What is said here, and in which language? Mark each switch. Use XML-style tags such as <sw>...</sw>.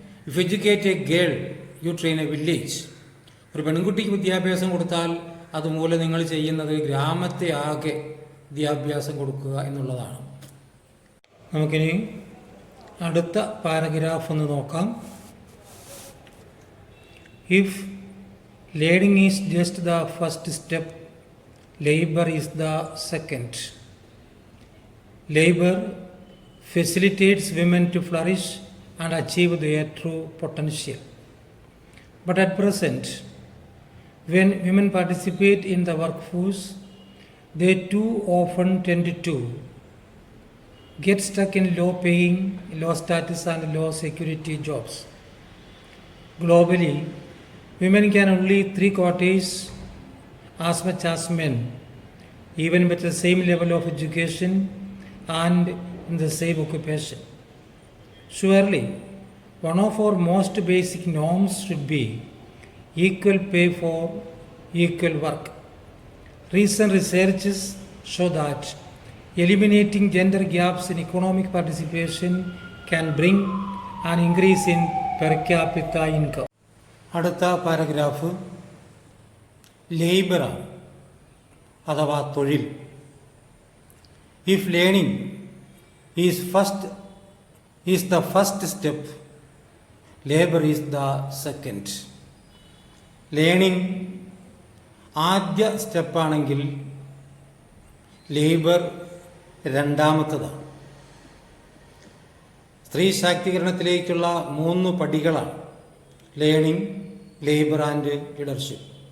<en>If educate a girl, you train a village.</en> <ml>ഒരു പെൺകുട്ടിക്ക് വിദ്യാഭ്യാസം കൊടുത്താൽ അതുമൂലം നിങ്ങൾ ചെയ്യുന്നത് ഗ്രാമത്തെ ആകെ വിദ്യാഭ്യാസം കൊടുക്കുക എന്നുള്ളതാണ്. നമുക്കിനി അടുത്ത പാരഗ്രാഫ് ഒന്ന് നോക്കാം.</ml> <en>If learning is just the first step, labour is the second. Labour facilitates women to flourish and achieve their true potential. But at present, when women participate in the workforce, they too often tend to get stuck in low-paying, low-status and low-security jobs. Globally, women can only 3/4 as much as men, even with the same level of education and in the same occupation. Surely, one of our most basic norms should be equal pay for equal work. Recent researches show that eliminating gender gaps in economic participation can bring an increase in per capita income.</en> <ml>അടുത്ത paragraph ലേബറാണ് അഥവാ തൊഴിൽ.</ml> <en>If learning is first is the first step, labor is the second.</en> <ml>Learning ആദ്യ സ്റ്റെപ്പാണെങ്കിൽ labour രണ്ടാമത്തതാണ്. സ്ത്രീ ശാക്തീകരണത്തിലേക്കുള്ള 3 പടികളാണ് learning, labour and leadership.</ml>